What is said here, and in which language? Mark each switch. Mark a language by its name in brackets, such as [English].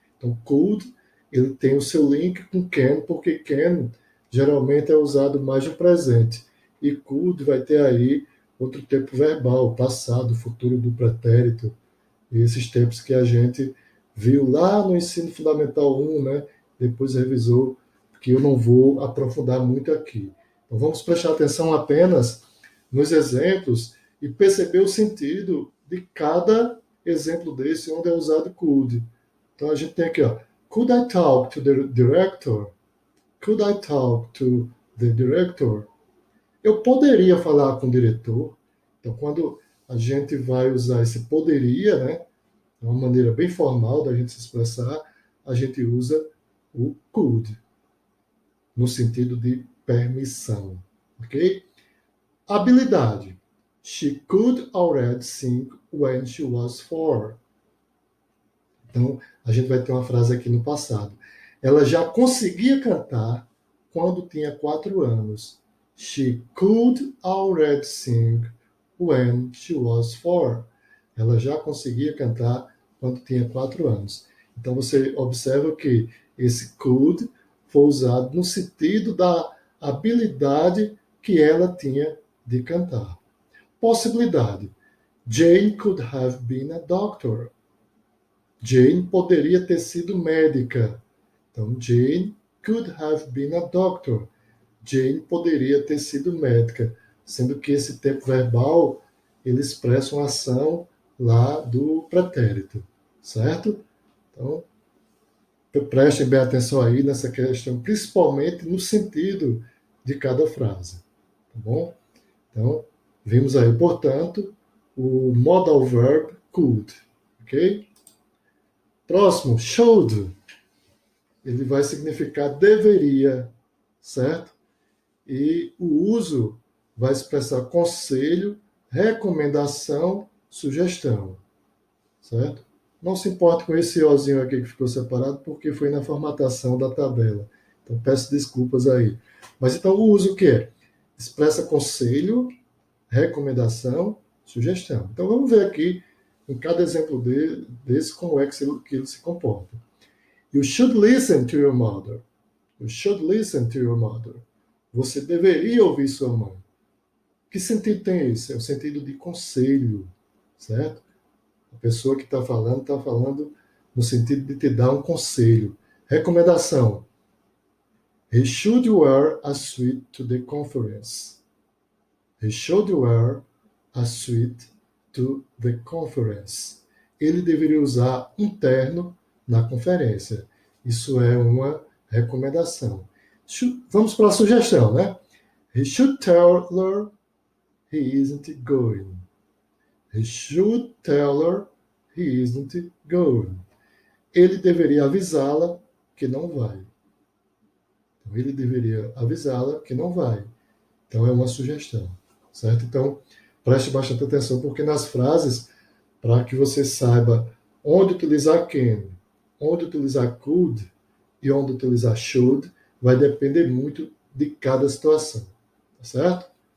[Portuguese] Então, could, ele tem o seu link com can, porque can geralmente é usado mais no presente, e could vai ter aí outro tempo verbal, passado, futuro do pretérito, e esses tempos que a gente viu lá no ensino fundamental 1, né? Depois revisou, que eu não vou aprofundar muito aqui. Então vamos prestar atenção apenas nos exemplos e perceber o sentido de cada exemplo desse onde é usado could. Então a gente tem aqui, ó, [English] could I talk to the director? Could I talk to the director? [Portuguese] Eu poderia falar com o diretor. Então, quando a gente vai usar esse poderia, né, de uma maneira bem formal da gente se expressar, a gente usa o could, no sentido de permissão, ok? Habilidade. [English] She could already sing when she was 4. [Portuguese] Então, a gente vai ter uma frase aqui no passado. Ela já conseguia cantar quando tinha 4 anos. [English] She could already sing when she was 4. [Portuguese] Ela já conseguia cantar quando tinha 4 anos. Então, você observa que esse could foi usado no sentido da habilidade que ela tinha de cantar. Possibilidade. [English] Jane could have been a doctor. Jane [Portuguese] poderia ter sido médica. Então, [English] Jane could have been a doctor. [Portuguese] Jane poderia ter sido médica, sendo que esse tempo verbal ele expressa uma ação lá do pretérito, certo? Então, prestem bem atenção aí nessa questão, principalmente no sentido de cada frase, tá bom? Então, vimos aí, portanto, o modal verb could, ok? Próximo, should. Ele vai significar deveria, certo? E o uso vai expressar conselho, recomendação, sugestão, certo? Não se importe com esse ozinho aqui que ficou separado, porque foi na formatação da tabela. Então, peço desculpas aí. Mas então, o uso o que é? Expressa conselho, recomendação, sugestão. Então, vamos ver aqui, em cada exemplo desse, como é que ele se comporta. [English] You should listen to your mother. You should listen to your mother. [Portuguese] Você deveria ouvir sua mãe. Que sentido tem isso? É o sentido de conselho, certo? A pessoa que está falando no sentido de te dar um conselho. Recomendação. [English] He should wear a suit to the conference. He should wear a suit to the conference. [Portuguese] Ele deveria usar um terno na conferência. Isso é uma recomendação. Vamos para a sugestão, né? [English] He should tell her he isn't going. He should tell her he isn't going. [Portuguese] Ele deveria avisá-la que não vai. Então, ele deveria avisá-la que não vai. Então, é uma sugestão, certo? Então, preste bastante atenção, porque nas frases, para que você saiba onde utilizar can, onde utilizar could e onde utilizar should, vai depender muito de cada situação, tá certo?